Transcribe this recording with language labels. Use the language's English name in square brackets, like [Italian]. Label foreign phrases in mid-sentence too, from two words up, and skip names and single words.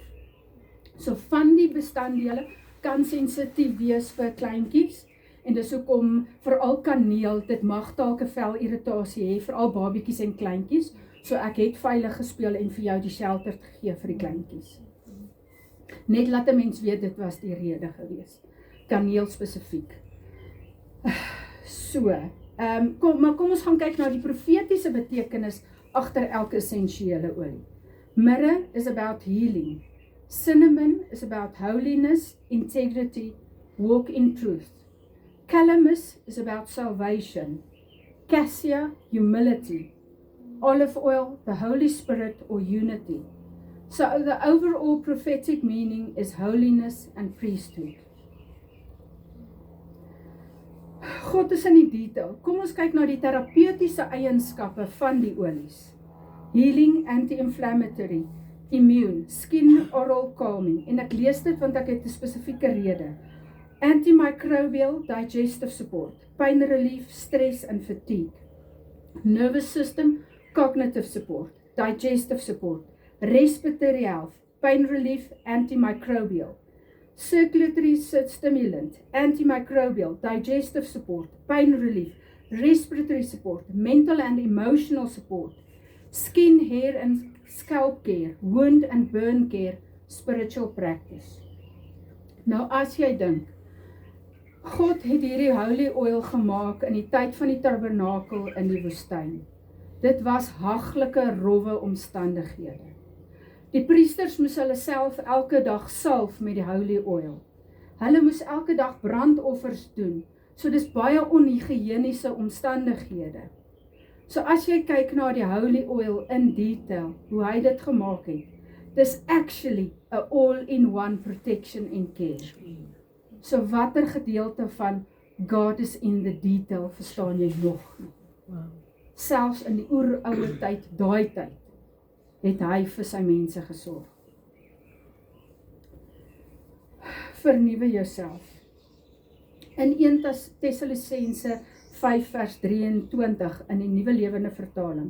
[Afrikaans] So van die bestanddele kan sensitief wees vir kleintjies, en dis hoekom veral kaneel, dit mag dalk 'n velirritasie hê, veral babetjies en kleintjies, so ek het veilig gespeel en vir jou die shelter gegee vir die kleintjies. Net laat 'n mens weet, dit was die rede gewees. Kaneel spesifiek. So, kom ons gaan kyk na die profetiese betekenis agter elke essensiële olie. [English] Mirre is about healing. Cinnamon is about holiness, integrity, walk in truth. Calamus is about salvation. Cassia, humility. Olive oil, the Holy Spirit or unity. So the overall prophetic meaning is holiness and priesthood. [Afrikaans] God is in die detail. Kom ons kyk na die terapeutiese eienskappe van die olies. [English] Healing, anti-inflammatory, immune, skin oral calming. [Afrikaans] En ek lees dit want ek het 'n spesifieke rede. [English] Antimicrobial, digestive support, pain relief, stress and fatigue. Nervous system, cognitive support, digestive support, respiratory health, pain relief, antimicrobial. Circulatory stimulant, antimicrobial, digestive support, pain relief, respiratory support, mental and emotional support, skin, hair and scalp care, wound and burn care, spiritual practice. [Afrikaans] Nou as jy dink, God het hierdie [English] holy oil [Afrikaans] gemaak in die tyd van die tabernakel in die woestyn. Dit was haglike, rowwe omstandighede. Die priesters moes hulle self elke dag salf met die [English] holy oil. [Afrikaans] Hulle moes elke dag brandoffers doen, so dis baie onhygiëniese omstandighede. So as jy kyk na die [English] holy oil [Afrikaans] in detail, hoe hy dit gemaak het, dis [English] actually a all-in-one protection and care. [Afrikaans] So watter gedeelte van God is [English] in the detail [Afrikaans] verstaan jy nog? Selfs in die oeroue tyd, daai tyd, het hy vir sy mense gesorg. Vernuwe jouself. In 1 Tessalonisense 5 vers 23 in die Nuwe Lewende Vertaling.